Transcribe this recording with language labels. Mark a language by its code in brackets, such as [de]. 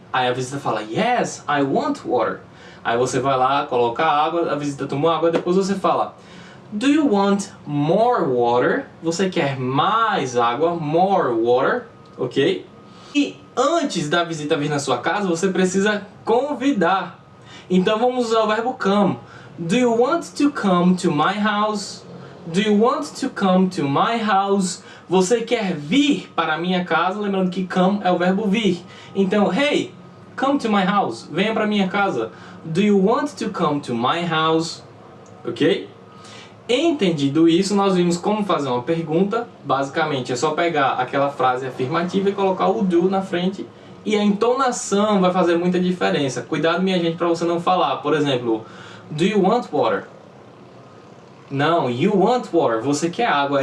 [pt] Aí a visita fala, [en] yes, I want water. [pt] Aí você vai lá, coloca a água, a visita tomou água, depois você fala, [en] do you want more water? [pt] Você quer mais água, [en] more water, [pt] ok? E antes da visita vir na sua casa, você precisa convidar. Então vamos usar o verbo come. [en] Do you want to come to my house? Do you want to come to my house? [pt] Você quer vir para a minha casa? Lembrando que come é o verbo vir. Então, [en] hey, come to my house. [pt] Venha para a minha casa. [en] Do you want to come to my house? Ok? [pt] Entendido isso, nós vimos como fazer uma pergunta. Basicamente, é só pegar aquela frase afirmativa e colocar o do na frente. E a entonação vai fazer muita diferença. Cuidado, minha gente, para você não falar. Por exemplo, [en] do you want water? [pt] Não, [en] you want water. [pt] Você quer água.